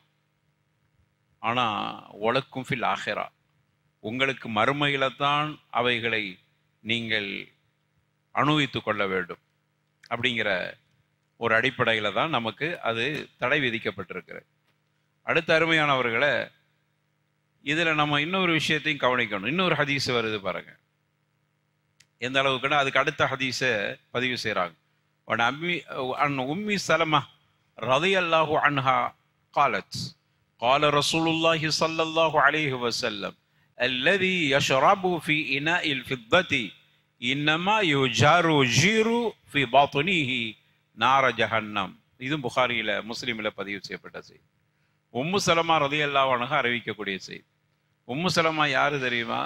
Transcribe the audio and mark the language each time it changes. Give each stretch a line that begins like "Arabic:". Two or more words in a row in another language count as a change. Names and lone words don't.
Tamil: ஆனா
Arabic: ولكم في الآخرة,
Tamil: உங்களுக்கு மறுமையில தான் அவைகளை நீங்கள் அனுபவித்துக் கொள்ள வேண்டும் அப்படிங்கிற ஒரு அடிப்படையில தான் நமக்கு அது தடை விதிக்கப்பட்டிருக்கிறது. அடுத்த அருமையானவர்களை, இதுல நம்ம இன்னொரு விஷயத்தையும் கவனிக்கணும். இன்னொரு ஹதீஸ் வருது பாருங்க, எந்த அளவுக்குன்னா அதுக்கு அடுத்த ஹதீஸை பதிவு செய்யறாங்க.
Arabic: உம்மி சலமா رضي الله عنها قالت قال رسول الله صلى الله عليه وسلم الذي يشرب في إناء الفضة إنما يجرجر في بطنه نار جهنم.
Tamil: இது புகாரியில முஸ்லிமில் பதிவு செய்யப்பட்ட செய்தி. உம்மு சலமா
Arabic: رضي الله عنها
Tamil: அறிவிக்கக்கூடிய செய்தி. உம்மு சலமா யாரு தெரியுமா?